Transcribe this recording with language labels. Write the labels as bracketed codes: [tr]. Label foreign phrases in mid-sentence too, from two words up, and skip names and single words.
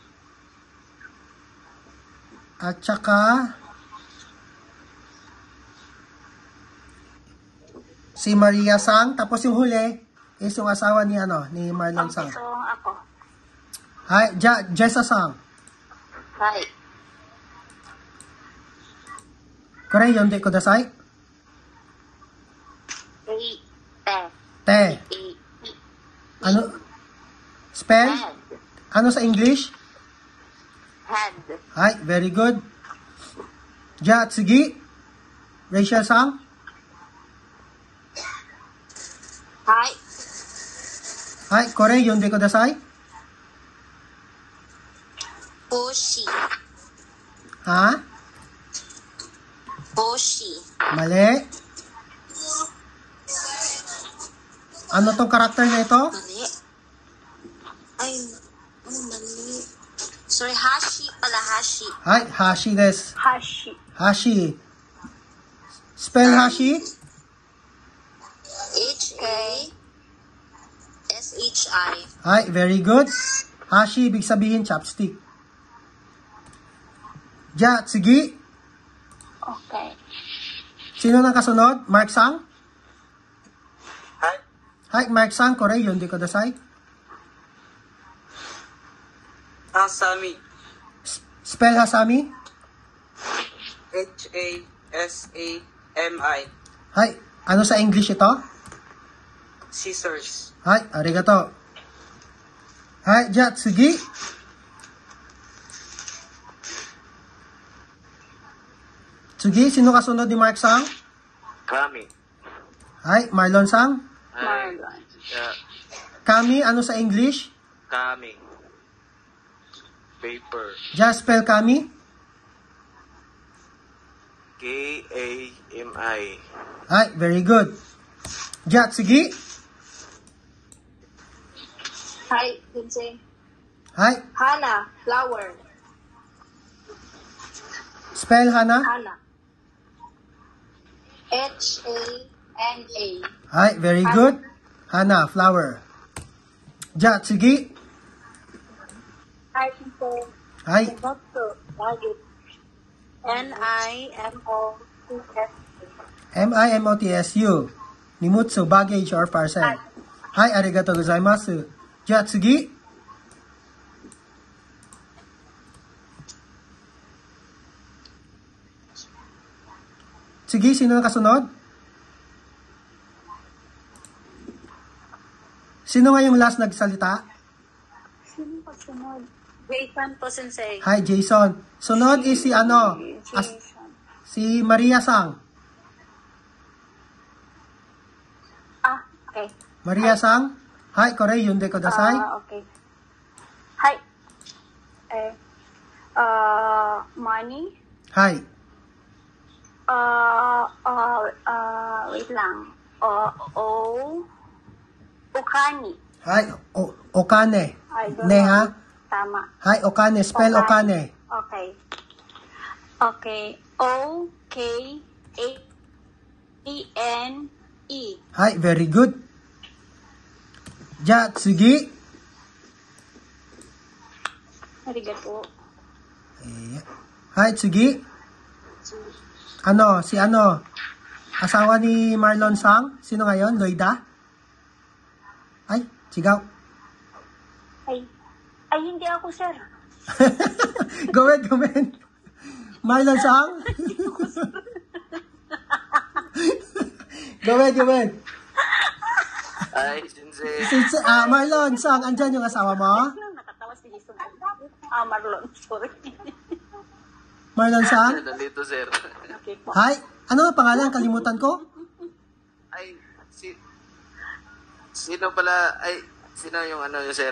[tl] At saka si Maria Sang. Tapos yung huli is yung asawa ni Marlon Sang. So, ako. [ja] Hi, Jessa Sang. Hi. これ、読んでください. Te. [tl] Ano? Spell? [en] Head. [tl] Ano sa English? [en] Head. [ja] Hi, [en] very good. [ja] じゃ、次. Rachel Sang. Hi. Hi, これ、読んでください. Boshi. Ha? Boshi. [tl] Mali. Ano tong karakter na ito? Mali. Ay, mali. Sorry, Hashi pala, [ja] Hashi. はい、箸です. Hashi. Hashi. [en] Spell Hashi? [ja] Hashi. Hi, [en] very good. Hashi, [tl] ibig sabihin chopstick. [ja] じゃ、次. [en] Okay. [tl] Sino nang kasunod? Mark Sang? [ja] Hi. Hi, Mark Sang. これ、読んでください. Hasami. [en] Spell Hasami? [ja] Hasami. Hi, [tl] ano sa English ito? [en] Scissors. [ja] はい、ありがとう。はい、じゃ、次. Tsugi, [tl] sino kasunod ni Mark Sang? [ja] Kami. Hi, Marlon Sang. Marlon. [tl] Kami, ano sa English? [ja] Kami. Paper. Ja, spell kami. Kami. Hi, [en] very good. [ja] じゃ、次. Hi, Vincent. Hi, Hana. Flower. [en] spell Hana. [ja] 花。花. [en] Hi, very good. Hana, flower. [ja] じゃ、次. Hi, Vincent. Hi, Nimotsu. Baggage. Nimotsu. MIMOTSU. [en] Nimutsu, baggage or parcel. [ja] Hi, ありがとうございます。じゃ、次。次, [tl] sino na kasunod? Sino nga yung last nagsalita? Sino pa sunod? Jason po, Sensei. Hi, Jason. Sunod is si Jason. si Maria Sang. [en] Okay. [ja] Maria-san? Hai, これ読んでください. [en] Okay. Hi. Money. [ja] Hai. [tl] Wait lang. [ja] Okani. はい、お金. [en] I don't Ne know. ha? [tl] Tama. [ja] はい、お金. Spell okane. [en] Okay. Okay. O-K-A-N-E. [ja] Hai, [en] very good. [ja] じゃ、次. Arigato. はい、次. [tl] Ano, si ano? Asawa ni Marlon Sang? Sino ngayon? Loida? Ay, sigaw. Ay, hindi ako, sir. [en] Go ahead. Marlon Sang? Go ahead. [tl] Ay, sensei. Marlon Sang, andyan yung asawa mo? Nakatawa si Jesus. Marlon, sorry. Marlon Sang? Nandito, sir. Okay po. Hi, ano ang pangalan? Kalimutan ko? Ay, sino pala, sino yung ano yung sir?